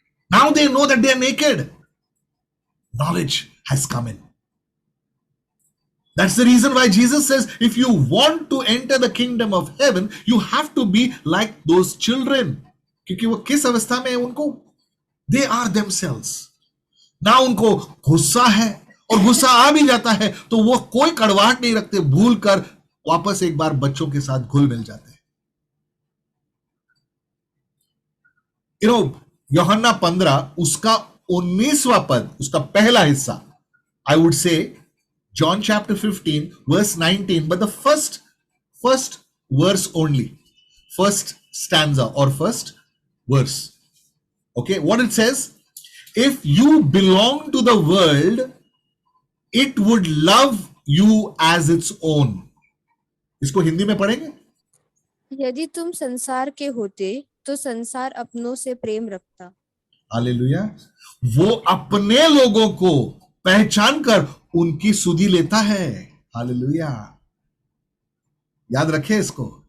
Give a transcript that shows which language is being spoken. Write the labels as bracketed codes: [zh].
[en] Now they know that they are naked. Knowledge has come in. That's the reason why Jesus says, if you want to enter the kingdom of heaven, you have to be like those children. [hi] क्योंकि वो किस अवस्था में है उनको? [en] They are themselves. [hi] ना उनको गुस्सा है, और गुस्सा आ भी जाता है तो वो कोई कड़वाहट नहीं रखते, भूल कर वापस एक बार बच्चों के साथ घुल मिल जाते हैं। यूहन्ना 15 उसका 19वां पद, उसका पहला हिस्सा, [en] I would say John chapter 15 verse 19, but the first verse only, first stanza or first verse. Okay, what it says: if you belong to the world, it would love you as its own. [hi] इसको हिंदी में पढ़ेंगे। यदि तुम संसार के होते तो संसार अपनों से प्रेम रखता। हालेलुया। वो अपने लोगों को पहचान कर उनकी सुधि लेता है। हालेलुया। याद रखें इसको।